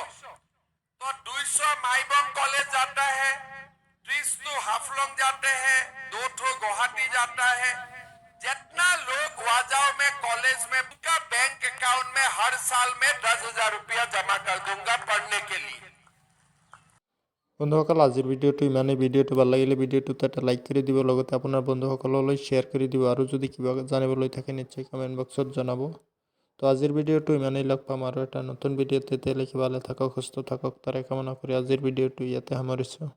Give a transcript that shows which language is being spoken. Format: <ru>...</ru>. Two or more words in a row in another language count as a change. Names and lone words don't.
<hi>तो 200 माईबंग कॉलेज जाता है, 30 तो हाफलंग जाते हैं, 2 ठो गुवाहाटी जाता है। जितना लोग वाजाओ में कॉलेज में उनका बैंक अकाउंट में हर साल में 10,000 रुपया जमा कर दूंगा पढ़ने के लिए।</hi> <as>বন্ধুসকল আজিৰ ভিডিঅ'টো ইমানেই। ভিডিঅ'টো ভাল লাগিলে ভিডিঅ'টোত এটা লাইক কৰি দিব, লগতে আপোনাৰ বন্ধুসকললৈ শ্বেয়াৰ কৰি দিব, আৰু যদি কিবা জানিবলৈ থাকে নিশ্চয় কমেণ্ট বক্সত জনাব। তো আজিৰ ভিডিঅ'টো ইমানেই। লগ পাম আৰু এটা নতুন ভিডিঅ'ত। তেতিয়ালৈকে ভালে থাকক, সুস্থ থাকক তাৰে কামনা কৰি আজিৰ ভিডিঅ'টো ইয়াতে সামৰিছোঁ।</as>